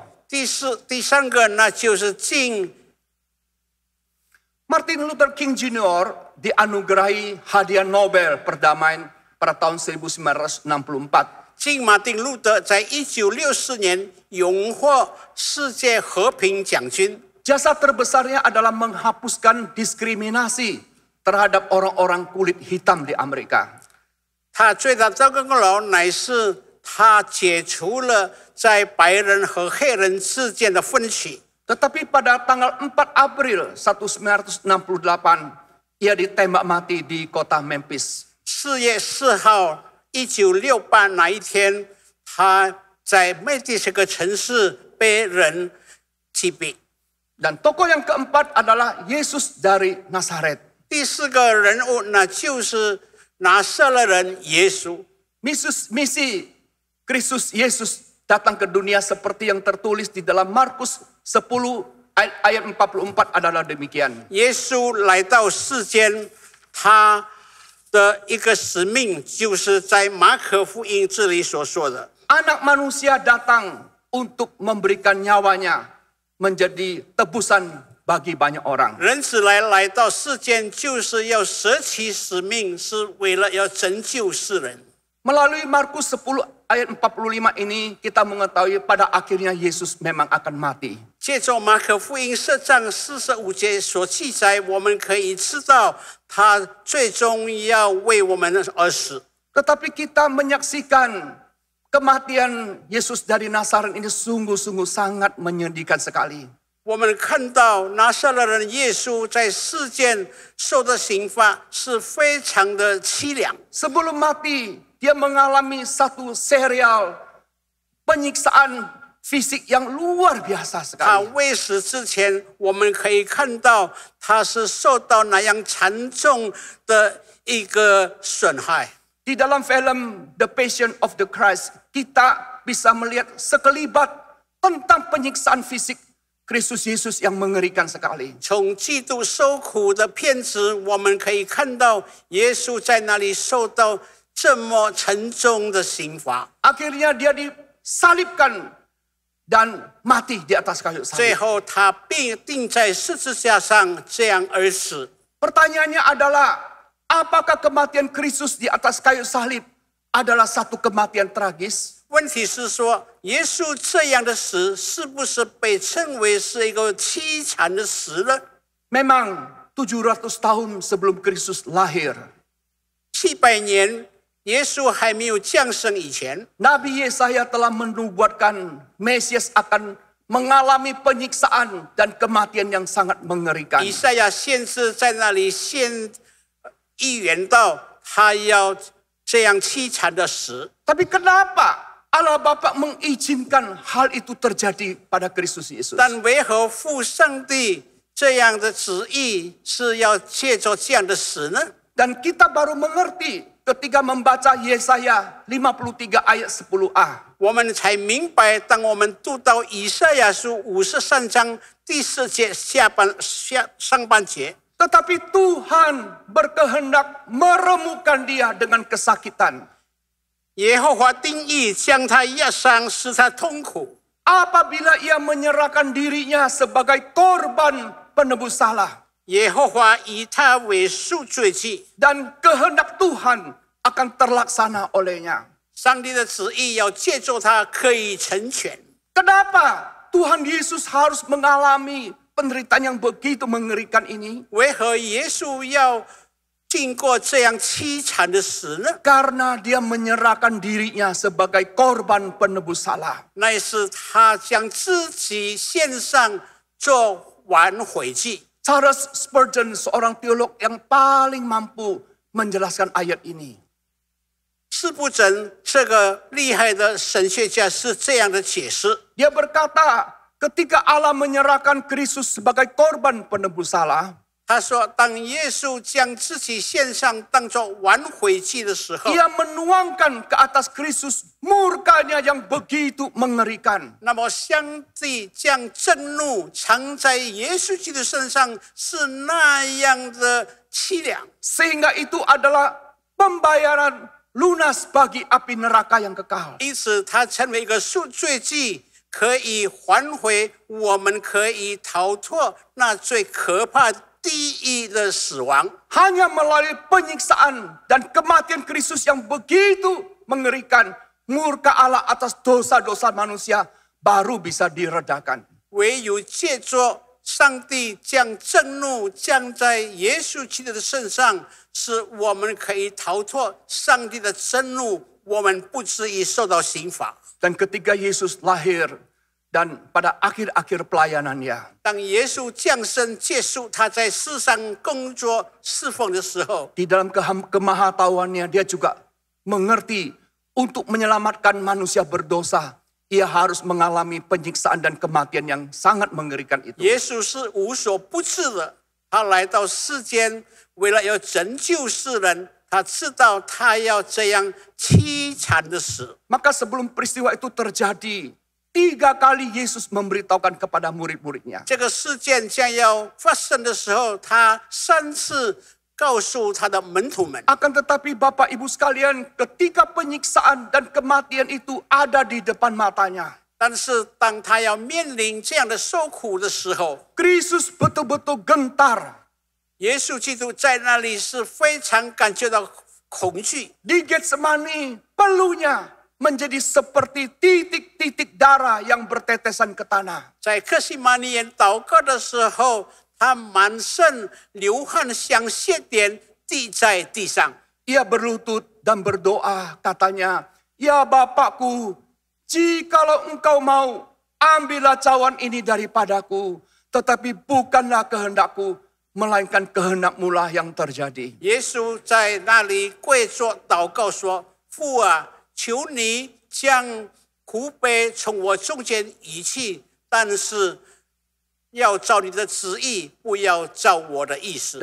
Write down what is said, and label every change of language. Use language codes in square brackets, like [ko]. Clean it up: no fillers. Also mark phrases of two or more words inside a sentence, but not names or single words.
[zh] 第三个那就是敬 [id] Martin Luther King Jr. dianugerahi hadiah Nobel perdamaian pada tahun 1964. [zh] 敬马丁路德在1964年荣获世界和平奖金。 [id] Jasa terbesarnya adalah menghapuskan diskriminasi terhadap orang-orang kulit hitam di Amerika. [zh] 他最大的功劳乃是他解除了在白人和黑人之间的分歧。 [id] Tetapi pada tanggal 4 April 1968, ia ditembak mati di kota Memphis. [zh] 4 月4号，1968那一天，他在麦迪这个城市被人击毙。 [id] Dan tokoh yang keempat adalah Yesus dari Nazaret. [zh] 第4个人物那就是拿撒勒人耶稣。 [id] Misi Kristus Yesus datang ke dunia seperti yang tertulis di dalam Markus 10 ayat 44 adalah demikian. [zh] 耶稣来到世间，他的一个使命就是在马可福音这里所说的。 [id] Anak manusia datang untuk memberikan nyawanya menjadi tebusan bagi banyak orang. [zh] 人子来到世间，就是要舍弃使命，是为了要拯救世人。 [id] Melalui Markus 10 ayat 45 ini kita mengetahui pada akhirnya Yesus memang akan mati. [zh] 借着马可福音10章45节所记载，我们可以知道他最终要为我们而死。 [id] Tetapi kita menyaksikan kematian Yesus dari Nazaret ini sungguh-sungguh sangat menyedihkan sekali. [zh] 我们看到拿撒勒人耶稣在世间受的刑罚是非常的凄凉。 [id] Sebelum mati, dia mengalami satu serial penyiksaan fisik yang luar biasa [zh] 他 [id] sekali. [zh] 未死之前，我们可以看到他是受到那样惨重的一个损害。 [id] Di dalam film The Passion of the Christ, kita bisa melihat sekelibat tentang penyiksaan fisik Kristus Yesus yang mengerikan sekali. [zh] 从基督受苦的片子，我们可以看到耶稣在那里受到这么沉重的刑罚。 [id] Akhirnya dia disalibkan dan mati di atas kayu [zh] 最 [id] salib. [zh] 后他被钉在十字架上，这样而死。 [id] Pertanyaannya adalah, apakah kematian Kristus di atas kayu salib adalah satu kematian tragis? [zh] 问题是说，耶稣这样的死，是不是被称为是一个凄惨的死呢？ [id] Memang 700 tahun sebelum Kristus lahir, [zh] 700 年，耶稣还没有降生以前， [id] Nabi Yesaya telah menubuatkan Mesias akan mengalami penyiksaan dan kematian yang sangat mengerikan. [zh] 以赛亚先知在那里预言到，他要这样凄惨的死。 [id] Tapi kenapa Allah Bapa mengizinkan hal itu terjadi pada Kristus Yesus? [zh] 但为何父上帝这样的旨意是要借着这样的死呢？ [id] Dan kita baru mengerti ketika membaca Yesaya 53 ayat 10a. [zh] 我们才明白，当我们读到以赛亚书53章第4节上半节。 [id] Tetapi Tuhan berkehendak meremukkan dia dengan kesakitan. [zh] 耶和华定义将他压伤，使他痛苦。 [id] Apabila ia menyerahkan dirinya sebagai korban penebus salah. [zh] 耶和华以他为赎罪祭， [id] Dan kehendak Tuhan akan terlaksana olehnya. [zh] 上帝的旨意要借助他可以成全。 [id] Kenapa Tuhan Yesus harus mengalami penderitaan yang begitu mengerikan ini? [zh] 为何耶稣要经过这样凄惨的死呢？ [id] Karena dia menyerahkan dirinya sebagai korban penebus salah. [zh] 那是他将自己献上做挽回祭。 [id] Charles Spurgeon, seorang teolog yang paling mampu menjelaskan ayat ini. [zh] 斯布真这个厉害的神学家是这样的解释。 [id] Dia berkata, ketika Allah menyerahkan Kristus sebagai korban penebus salah, [zh] 他说，当耶稣将自己献上当作挽回祭的时候， [id] Ia menuangkan ke atas Kristus murkanya yang begitu mengerikan. [zh] 那么上帝将震怒藏在耶稣基督身上，是那样的凄凉， [id] Sehingga itu adalah pembayaran lunas bagi api neraka yang kekal. [zh] 因此他成为一个赎罪祭，可以还回我们，可以逃脱那最可怕地狱的死亡。 [id] Hanya melalui penyiksaan dan kematian Kristus yang begitu mengerikan, murka Allah atas dosa-dosa manusia baru bisa diredakan. [zh] 唯有借着上帝将震怒降在耶稣基督的身上，使我们可以逃脱上帝的震怒，我们不至于受到刑罚。 [id] Dan ketika Yesus lahir dan pada akhir-akhir pelayanannya, [zh] 当耶稣降生结束他在世上工作侍奉的时候， [id] di dalam kemahatauannya dia juga mengerti untuk menyelamatkan manusia berdosa, ia harus mengalami penyiksaan dan kematian yang sangat mengerikan itu. [zh] 耶稣是无所不知的，他来到世间为了要拯救世人，他知道他要这样凄惨的死。 [id] Maka sebelum peristiwa itu terjadi, 3 kali Yesus memberitahukan kepada murid-muridnya. [zh] 这个事件将要发生的时候，他3次告诉他的门徒们。 [id] Akan tetapi Bapak Ibu sekalian, ketika penyiksaan dan kematian itu ada di depan matanya, [zh] 但是当他要面临这样的受苦的时候， [id] Kristus betul-betul gentar. [zh] 耶稣基督在那里是非常感觉到恐惧。 [id] Di Getsemani, peluhnya menjadi seperti titik-titik darah yang bertetesan ke tanah. [zh] 在客西马尼园祷告的时候，他满身流汗，像血点滴在地上。 [id] Ia berlutut dan berdoa, katanya, "Ya Bapakku, jikalau engkau mau, ambillah cawan ini daripadaku, tetapi bukanlah kehendakku, melainkan kehendak-Mu lah yang terjadi." [zh] 耶稣在那里跪着祷告说：“父啊，求你将苦杯从我中间移去，但是要照你的旨意，不要照我的意思。”